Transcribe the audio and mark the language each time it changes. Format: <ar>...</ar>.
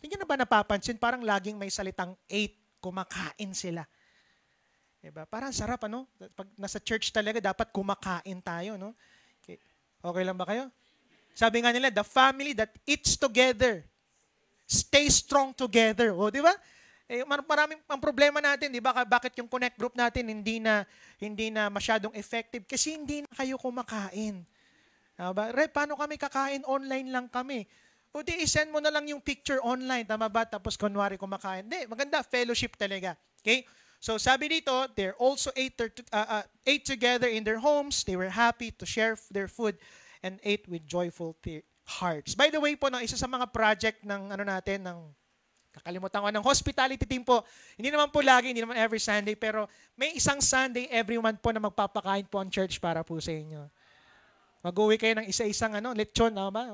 <tl>Hindi na ba napapansin? Parang laging may salitang ate, kumakain sila. Diba? Parang sarap, Pag nasa church talaga, dapat kumakain tayo, Okay lang ba kayo? Sabi nga nila,</tl> <en>the family that eats together, stay strong together.</en> <tl>O, di ba? Maraming ang problema natin, di ba? Bakit yung connect group natin hindi na masyadong effective? Kasi hindi na kayo kumakain. Diba? Paano kami kakain? Online lang kami. O di, isend mo na lang yung picture online, tama ba? Tapos kunwari kumakain. Hindi, maganda, fellowship talaga. Okay? So sabi dito,</tl> <en>they're also ate together in their homes. They were happy to share their food and ate with joyful hearts.</en> <tl>By the way po, no, isa sa mga project ng kakalimutan ko, ng hospitality team po. Hindi naman po lagi, hindi naman every Sunday, pero may isang Sunday every month po na magpapakain po ang church para po sa inyo. Mag-uwi kayo ng isa-isang lechon, ba?</tl>